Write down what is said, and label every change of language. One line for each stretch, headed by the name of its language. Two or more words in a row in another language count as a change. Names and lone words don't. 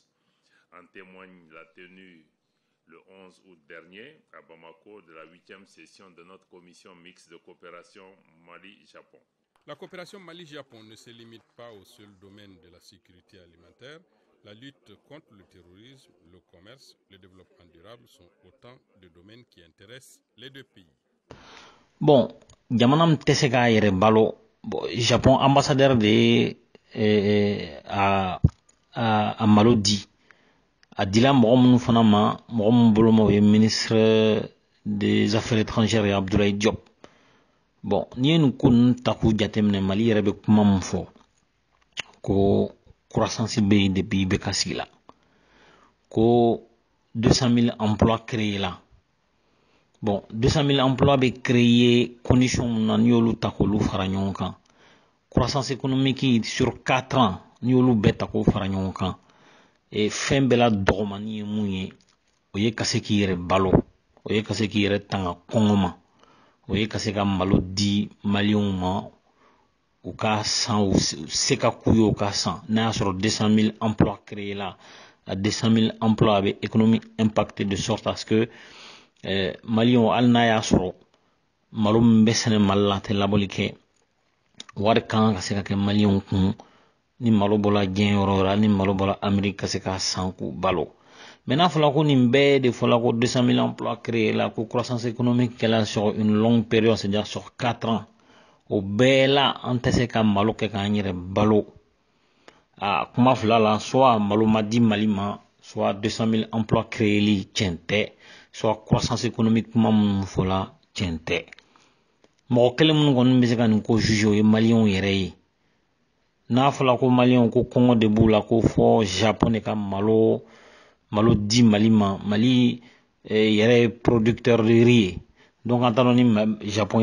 French: En témoigne la tenue le 11 août dernier à Bamako de la 8e session de notre commission mixte de coopération Mali-Japon. La coopération Mali-Japon ne se limite pas au seul domaine de la sécurité alimentaire. La lutte contre le terrorisme, le commerce, le développement durable sont autant de domaines qui intéressent les deux pays. Bon,
Bambara: jamanam tɛ se k'a yɛrɛ balo. Bon, Japon ambassadeur de a malo di. A dila mɔgɔ minnu fana ma, mɔgɔ minnu bolo ma o ye
French: ministre des Affaires étrangères
Bambara: ye Abdoulaye Diop. Bon, n'i ye nin ko ninnu ta k'u jateminɛ Mali yɛrɛ bɛ kuma min fɔ ko croissance bɛ yen depuis IBK sigi la, ko 200 000
French: emplois créés
Bambara: la. Bon, 200 000 emplois bɛ
French: créer conditions
Bambara: mun na n'i y'olu ta k'olu fara ɲɔgɔn kan.
French: Croissance économique sur 4 ans
Bambara: ni olu bɛɛ ta k'o fara ɲɔgɔn kan fɛn bɛɛ la dɔgɔmani ye mun ye o ye ka se k'i yɛrɛ balo o ye ka se k'i yɛrɛ tanga kɔngɔ ma o ye ka se ka malo di maliyɛnw ma u ka san u se ka k'u ye u ka san n'a y'a sɔrɔ 200 000
French: emplois créés
Bambara: la a 200 000 emplois a bɛ
French: économie impacté de sorte à ce que
Bambara: maliyɛnw hali n'a y'a sɔrɔ malo min bɛ sɛnɛ Mali la a tɛ labɔli kɛ wari kan ka se ka kɛ maliyɛnw kun ni malo bɔla diɲɛ yɔrɔ o yɔrɔ ni malo bɔla Amérique ka se ka san k'u balo mais n'a fɔla ko nin bɛɛ de fɔla ko 200 000
French: emplois créés
Bambara: la ko
French: croissance économique
Bambara: kɛla
French: sur une longue période c'est-à-dire sur 4 ans
Bambara: o bɛɛ la an tɛ se ka malo kɛ k'an yɛrɛ balo kuma fila la soit malo ma di Mali ma soit 200 000
French: emplois créés
Bambara: li tiɲɛ tɛ
French: soit croissance économique
Bambara: kuma minnu fɔla tiɲɛ tɛ mɔgɔ kelen minnu kɔni bɛ se ka nin ko juger o ye maliyɛnw yɛrɛ ye n'a fɔla ko maliyɛnw ko kɔngɔ de b'u la ko fɔ Japon de ka malo di Mali ma Mali yɛrɛ ye
French: producteur de riz
Bambara: ye donc an t'a dɔn ni Japon